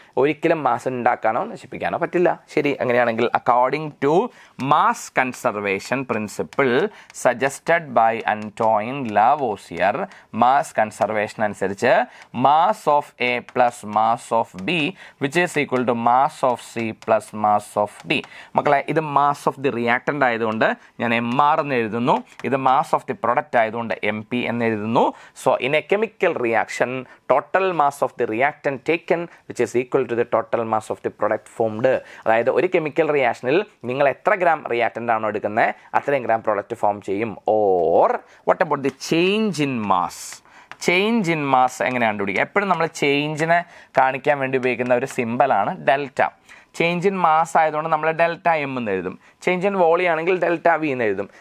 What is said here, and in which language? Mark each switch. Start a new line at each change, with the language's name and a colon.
Malayalam: ഒരിക്കലും മാസ് ഉണ്ടാക്കാനോ നശിപ്പിക്കാനോ പറ്റില്ല. ശരി, അങ്ങനെയാണെങ്കിൽ
English: according to mass conservation principle suggested by Antoine Lavoisier,
Malayalam: mass conservation അനുസരിച്ച്
English: Mass of A plus mass of B which is equal to mass of C plus mass of D.
Malayalam: മക്കളെ, ഇത് mass of the reactant ആയതുകൊണ്ട് ഞാൻ MR എന്ന് എഴുതുന്നു. ഇത് mass of the product ആയതുകൊണ്ട് MP എന്ന് എഴുതുന്നു.
English: So in a chemical reaction, total mass of the reactant taken which is equal to the total mass of the product formed.
Malayalam: അതായത് ഒരു കെമിക്കൽ റിയാക്ഷനിൽ നിങ്ങൾ എത്ര ഗ്രാം റിയാക്റ്റൻ്റ് ആണോ എടുക്കുന്നത് അത്രയും ഗ്രാം പ്രോഡക്റ്റ് ഫോം ചെയ്യും.
English: Or what about the change in mass? Change in mass
Malayalam: എങ്ങനെ കണ്ടുപിടിക്കുക? എപ്പോഴും നമ്മൾ ചേഞ്ചിനെ കാണിക്കാൻ വേണ്ടി ഉപയോഗിക്കുന്ന ഒരു സിമ്പലാണ് ഡെൽറ്റ. ചേഞ്ച് ഇൻ മാസ് ആയതുകൊണ്ട് നമ്മൾ ഡെൽറ്റ എം എന്ന് എഴുതും. ചേഞ്ച് ഇൻ വോളിയം ആണെങ്കിൽ ഡെൽറ്റ വി എന്ന് എഴുതും.